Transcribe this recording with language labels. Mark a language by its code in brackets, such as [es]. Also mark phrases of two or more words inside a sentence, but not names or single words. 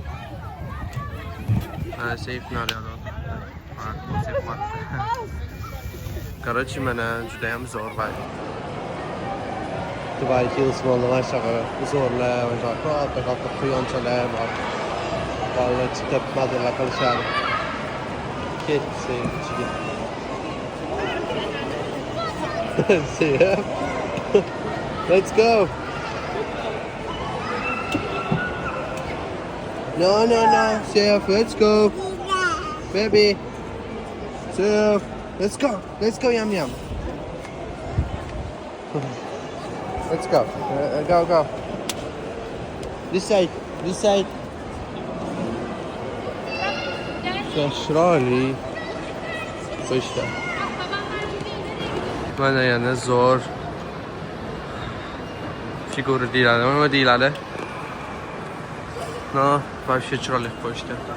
[uz] Seyf naryoqda. Короче, mana juda ham zo'r va Dubai Hills bo'ldi mashaqqa. Zo'rlar va katta quyonchalar bor. Bolalar chiqib mazza qilishadi. Ketsi ichiga. [en] See ya. Let's go. No, Sif, let's go. Baby. Sif, let's go. Let's go, Yum Yum. Let's go. Go. This side. [uz] Chiroyli. Qo'yishdi. Mana yana zo'r figura deyiladi. Nima deyiladi? No, вообще chiroyli qo'yishdi.